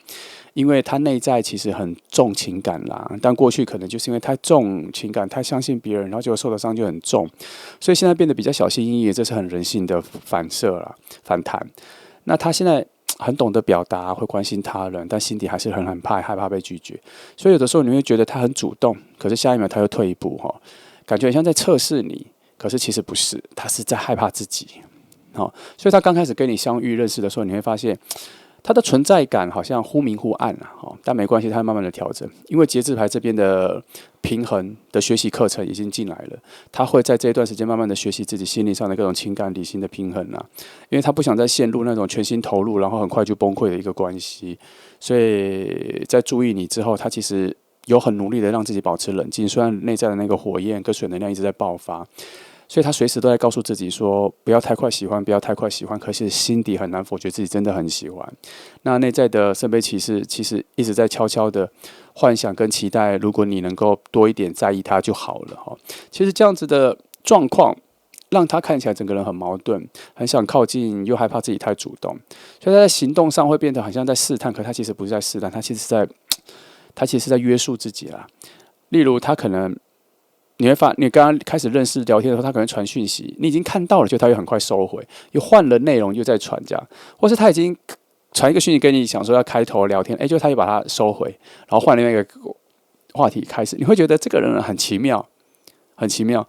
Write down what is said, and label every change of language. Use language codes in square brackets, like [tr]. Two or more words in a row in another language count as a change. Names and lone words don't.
[zh] 因為他內在其實很重情感啦，但過去可能就是因為太重情感，太相信別人，然後結果受的傷就很重，所以現在變得比較小心翼翼，這是很人性的反射啦，反彈。那他現在很懂得表達，會關心他人，但心底還是很害怕被拒絕。所以有的時候你會覺得他很主動，可是下一秒他又退一步，感覺很像在測試你，可是其實不是，他是在害怕自己。所以他剛開始跟你相遇認識的時候，你會發現他的存在感好像忽明忽暗但沒關係，他會慢慢的調整，因為節制牌這邊的平衡的學習課程已經進來了，他會在這一段時間慢慢的學習自己心理上的各種情感理性的平衡因為他不想再陷入那種全心投入然後很快就崩潰的一個關係，所以在注意你之後，他其實有很努力的讓自己保持冷靜，雖然內在的那個火焰跟水能量一直在爆發，所以他隨時都在告訴自己說不要太快喜歡，不要太快喜歡，可是心底很難否決自己真的很喜歡。那內在的聖杯骑士其實一直在悄悄的幻想跟期待，如果你能夠多一點在意他就好了其實這樣子的狀況讓他看起來整個人很矛盾，很想靠近又害怕自己太主動，所以他在行動上会變得好像在試探，可他其實不是在試探，他其實是在約束自己啦。例如他可能你剛剛開始認識聊天的時候，他可能傳訊息，你已經看到了，就他又很快收回，又換了內容又再傳這樣，或是他已經傳一個訊息跟你想說要開頭聊天，就他又把它收回，然後換另外一個話題開始，你會覺得這個人很奇妙，很奇妙。